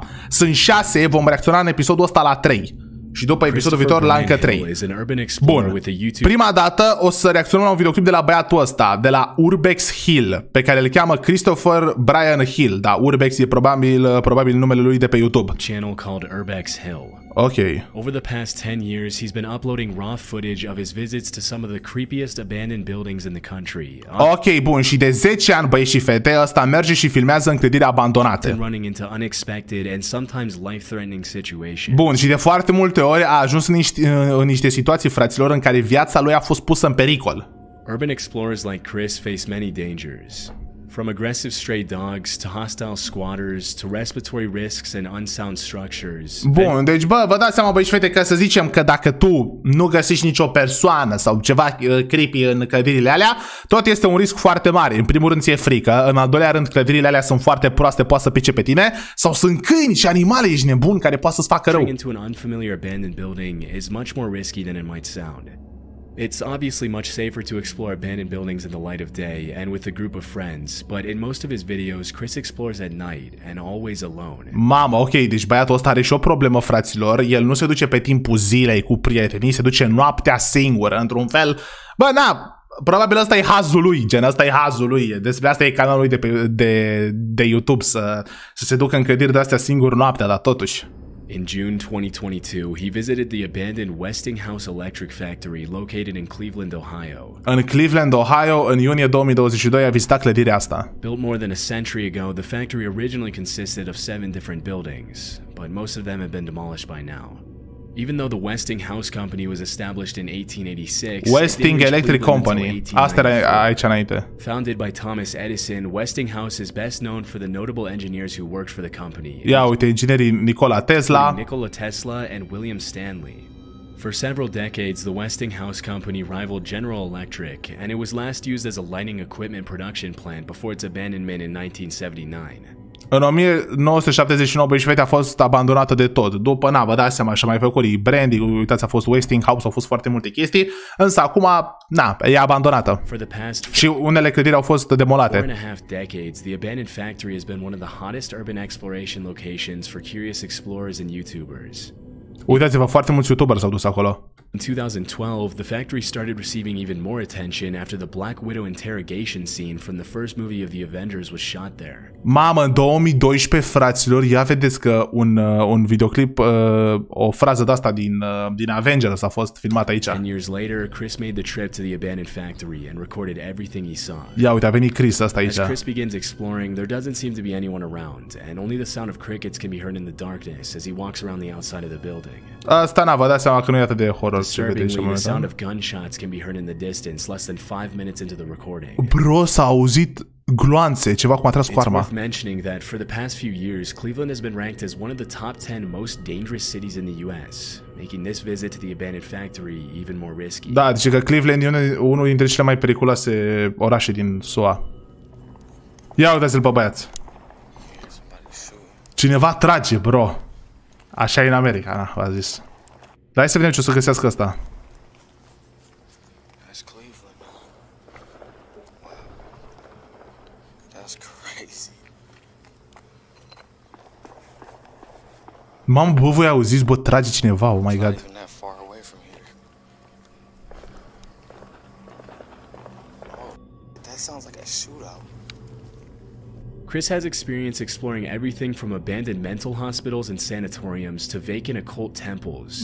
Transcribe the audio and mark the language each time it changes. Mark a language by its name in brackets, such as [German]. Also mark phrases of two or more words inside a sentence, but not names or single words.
[Romanian] Sunt 6, vom reacționa în episodul ăsta la 3. Și după episodul viitor la încă 3. Bun, prima dată o să reacționăm la un videoclip de la băiatul ăsta, de la Urbex Hill, pe care îl cheamă Christopher Brian Hill. Da, Urbex e probabil numele lui de pe YouTube. [English] Channel called Urbex Hill. [Romanian] Ok. [English] Over the past 10 years, he's been uploading raw footage of his visits to some of the creepiest abandoned buildings in the country. [Romanian] Ok, bun, și de 10 ani, băieți și fete, ăsta merge și filmează în clădiri abandonate. [English] Running into unexpected and sometimes life-threatening situations. [Romanian] Bun, și de foarte multe ori a ajuns în niște situații, fraților, în care viața lui a fost pusă în pericol. [English] Urban explorers like Chris face many dangers. From aggressive stray dogs to hostile squatters to respiratory risks and unsound structures. [Romanian] Bun, deci vă dați seama, băi și fete, că să zicem că dacă tu nu găsești nicio persoană sau ceva creepy în clădirile alea, tot este un risc foarte mare. În primul rând ți-e frică, în al doilea rând clădirile alea sunt foarte proaste, poate să pice pe tine, sau sunt câini și animale, ești nebun, care poate să-ți facă rău. [English] Into an unfamiliar abandoned building is much more risky than it might sound. It's obviously much safer to explore abandoned buildings in the light of day and with a group of friends, but in most of his videos, Chris explores at night and always alone. [Romanian] Mamă, ok, deci băiatul ăsta are și o problemă, fraților. El nu se duce pe timpul zilei cu prietenii, se duce noaptea singur, într-un fel. Bă, na, probabil ăsta e hazul lui, gen, ăsta e hazul lui. Despre asta e canalul lui de YouTube, să se ducă în clădiri de astea singur noaptea, dar totuși. [English] In June 2022, he visited the abandoned Westinghouse Electric Factory located in Cleveland, Ohio. [Romanian] În Cleveland, Ohio, în iunie 2022, a vizitat clădirea asta. [English] Built more than a century ago, the factory originally consisted of 7 different buildings, but most of them have been demolished by now. Even though the Westinghouse Company was established in 1886, Westing Electric Company. [Romanian] Asta era aici înainte. [English] Founded by Thomas Edison, Westinghouse is best known for the notable engineers who worked for the company. [Romanian] Ia uite, inginerii Nikola Tesla. [English] Nikola Tesla and William Stanley. For several decades, the Westinghouse Company rivaled General Electric, and it was last used as a lighting equipment production plant before its abandonment in 1979. [Romanian] În 1979, băi și fete, a fost abandonată de tot. După, vă dați seama, și-a mai făcut rebranding, uitați, a fost Westinghouse, au fost foarte multe chestii, însă acum, e abandonată. Și unele clădiri au fost demolate. [English] 4.5 decades, the abandoned factory has been one of the hottest urban exploration locations for curious explorers and YouTubers. [Romanian] Uitați-vă, foarte mulți YouTuberi s-au dus acolo. [English] In 2012, the factory started receiving even more attention after the Black Widow interrogation scene from the first movie of the Avengers was shot there. [Romanian] Mamă, în 2012, fraților, ia vedeți că un videoclip, o frază de asta din Avengers a fost filmat aici. [English] 10 years later, Chris made the trip to the abandoned factory and recorded everything he saw. [Romanian] Ia uite, a venit Chris asta aici. [English] As Chris begins exploring, there doesn't seem to be anyone around, and only the sound of crickets can be heard in the darkness as he walks around the outside of the building. [Romanian] Asta vă dați seama că nu e atât de horror. [English] Disturbingly, the sound of gunshots can be heard in the distance less than 5 minutes into the recording. [Romanian] Bro, s-a auzit gloanțe, ceva cum a tras cu arma. [English] It's worth mentioning that for the past few years, Cleveland has been ranked as one of the top 10 most dangerous cities in the US, making this visit to the abandoned factory even more risky. [Romanian] Da, deci că Cleveland e unul dintre cele mai periculoase orașe din SUA. Ia uitați-l pe băiat. Cineva trage, bro. Așa e în America, v-a zis. Dar hai să vedem ce o să găsească ăsta. Mamă, bă, voi auziți, bă, trage cineva, [English] oh my god. Chris has experience exploring everything from abandoned mental hospitals and sanatoriums to vacant occult temples.